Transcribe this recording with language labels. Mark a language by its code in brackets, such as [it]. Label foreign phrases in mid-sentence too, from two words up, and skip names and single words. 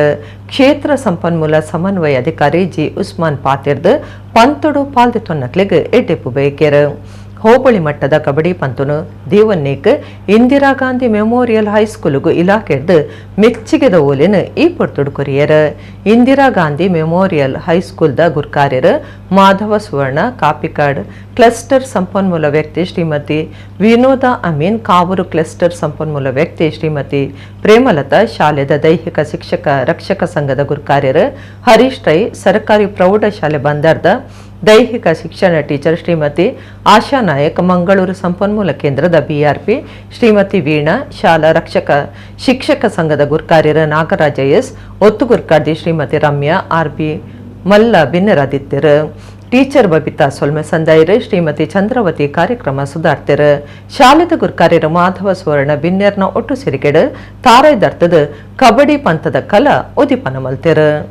[tcy] ಕ್ಷೇತ್ರ ಸಂಪನ್ಮೂಲ ಸಮನ್ವಯ ಅಧಿಕಾರಿ ಜಿ ಉಸ್ಮಾನ್ ಪಾತಿರ್ದು ಪಂತೊಡು ಪಾಲ್ದೆ ತೊನ್ನಕ್ಲಿಗೆ ಎಡ್ಡೆಪ್ಪು ಬೇಕೇರು. ಹೋಬಳಿ ಮಟ್ಟದ ಕಬಡ್ಡಿ ಪಂತನು ದೇವನ್ನೇಕ್ ಇಂದಿರಾ ಗಾಂಧಿ ಮೆಮೋರಿಯಲ್ ಹೈಸ್ಕೂಲ್ಗೂ ಇಲಾಖೆಡ್ದು ಮೆಚ್ಚಿಗೆದ ಓಲಿನ ಈ ಪೊರ್ತುಡು ಕೊರಿಯರ್. ಇಂದಿರಾ ಗಾಂಧಿ ಮೆಮೋರಿಯಲ್ ಹೈಸ್ಕೂಲ್ದ ಗುರ್ಕಾರ್ಯರು ಮಾಧವ ಸುವರ್ಣ ಕಾಪಿಕಾಡ್ ಕ್ಲಸ್ಟರ್ ಸಂಪನ್ಮೂಲ ವ್ಯಕ್ತಿ ಶ್ರೀಮತಿ ವಿನೋದ ಅಮೀನ್, ಕಾವೂರು ಕ್ಲಸ್ಟರ್ ಸಂಪನ್ಮೂಲ ವ್ಯಕ್ತಿ ಶ್ರೀಮತಿ ಪ್ರೇಮಲತಾ, ಶಾಲೆದ ದೈಹಿಕ ಶಿಕ್ಷಕ ರಕ್ಷಕ ಸಂಘದ ಗುರ್ಕಾರ್ಯರು ಹರೀಶ್ ರೈ, ಸರ್ಕಾರಿ ಪ್ರೌಢಶಾಲೆ ಬಂದರ್ದ ದೈಹಿಕ ಶಿಕ್ಷಣ ಟೀಚರ್ ಶ್ರೀಮತಿ ಆಶಾ ನಾಯಕ್, ಮಂಗಳೂರು ಸಂಪನ್ಮೂಲ ಕೇಂದ್ರದ BRP ಶ್ರೀಮತಿ ವೀಣಾ, ಶಾಲಾ ರಕ್ಷಕ ಶಿಕ್ಷಕ ಸಂಘದ ಗುರ್ಕಾರ್ಯರ ನಾಗರಾಜ ಎಸ್, ಒತ್ತು ಗುರ್ಕಾರ್ದಿ ಶ್ರೀಮತಿ ರಮ್ಯಾ RB ಮಲ್ಲ ಭಿನ್ನರಾದಿತ್ಯರು. ಟೀಚರ್ ಬಬಿತಾ ಸೊಲ್ಮೆ ಸಂದಾಯರು ಶ್ರೀಮತಿ ಚಂದ್ರವತಿ ಕಾರ್ಯಕ್ರಮ ಸುಧಾರ್ತಿರು. ಶಾಲೆದ ಗುರ್ಕಾರ್ಯರ ಮಾಧವ ಸುವರ್ಣ ಬಿನ್ನೆರ್ನ ಒಟ್ಟು ಸಿರಿಗೆಡು ತಾರೈದರ್ಥದ ಕಬಡ್ಡಿ ಪಂಥದ ಕಲಾ ಉದಿಪನ ಮಲ್ತಿರು.